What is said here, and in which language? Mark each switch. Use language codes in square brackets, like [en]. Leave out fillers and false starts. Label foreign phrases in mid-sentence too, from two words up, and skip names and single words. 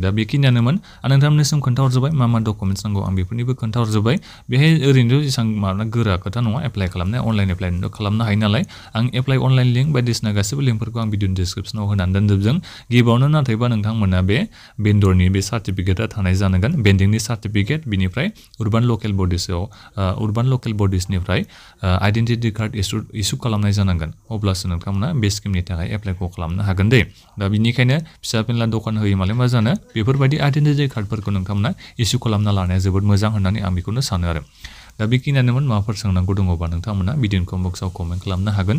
[brx] दा बेखिनियानोमोन आं नोंथांमोननिसिम खोन्थाहरजोब्बाय मा डकुमेन्ट्स नांगौ आं बेफोरनिबो खोन्थाहरजोब्बाय। बेहाय ओरैनोथ' एसेबां गोरा खोथा नङा एप्लाइ खालामनाया अनलाइन एप्लाइनोथ' खालामनो हायो नालाय। आं [en] apply online link [brx] बायदिसिना गासैबो लिंकफोरखौ आं भिडिअनि डिसक्रिपसनाव होनानै दोनजोबदों। गिबियावनो नाथायबा नोंथांमोना बे बेन्डरनि बे सार्टिफिकेटआ थानाय जानांगोन बेन्डिंनि सार्टिफिकेट बिनिफ्राय [en] urban local bodies [brx] निफ्राय [en] identity card issue [brx] खालामनाय जानांगोन। अब्लासो नोंथांमोना बे स्किमनि थाखाय एप्लाइखौ खालामनो हागोन दे। दा बिनिखायनो फिसा फेनला दखान होयो मालाय मा जानो बेफोरबायदि आइडेन्टिटि कार्डफोरखौ नोंथांमोना इसु खालामना लानाया जोबोद मोजां होननानै आं बेखौनो सानो आरो। दा बेखिनियानोमोन माबाफोर सोंनांगौ दङबा नोंथांमोना भिडिअनि कमेन्ट बक्सआव कमेन्ट खालामनो हागोन।